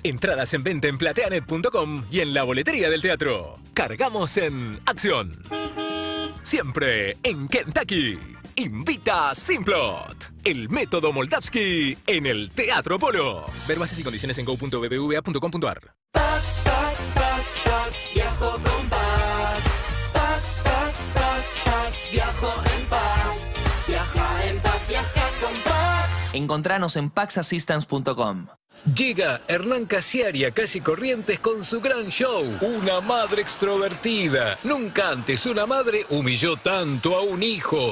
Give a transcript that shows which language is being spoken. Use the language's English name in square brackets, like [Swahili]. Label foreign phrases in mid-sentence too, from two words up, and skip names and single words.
[Spanish] Entradas en venta en plateanet.com y en la boletería del teatro. Cargamos en acción. Siempre en Kentucky. Invita Simplot. El método Moldavsky en el Teatro Polo. Ver bases y condiciones en go.bbva.com.ar. Pax, Pax, Pax, Pax, viajo con Pax. Pax, Pax, Pax, Pax, viajo en paz. Viaja en paz, viaja con Pax. Encontranos en paxassistance.com. Llega Hernán Casiari a Calle Corrientes con su gran show, Una madre extrovertida. Nunca antes una madre humilló tanto a un hijo.